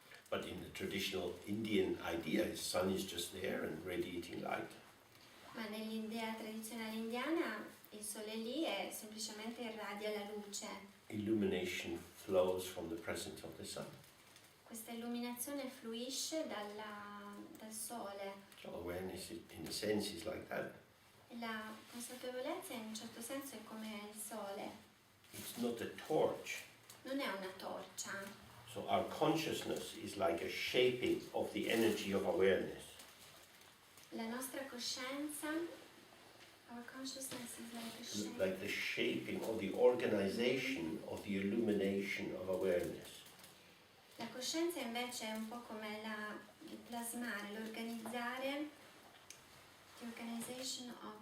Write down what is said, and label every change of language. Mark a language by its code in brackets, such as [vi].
[en] But in the traditional Indian idea, the sun is just there and radiating light. [it] Ma nell'idea tradizionale indiana il sole lì è semplicemente irradia la luce. [en] Illumination flows from the presence of the sun. [it] Questa illuminazione fluisce dal sole. [en] So awareness, in a sense, is like that. [it] E la consapevolezza in un certo senso è come il sole. [en] It's not a torch. [it] Non è una torcia. [en] So our consciousness is like a shaping of the energy of awareness. [it] La nostra coscienza, [en] our consciousness is like a shape. Like the shaping or the organization of the illumination of awareness. [it] La coscienza invece è un po' come il plasmare, l'organizzare, [en] the organization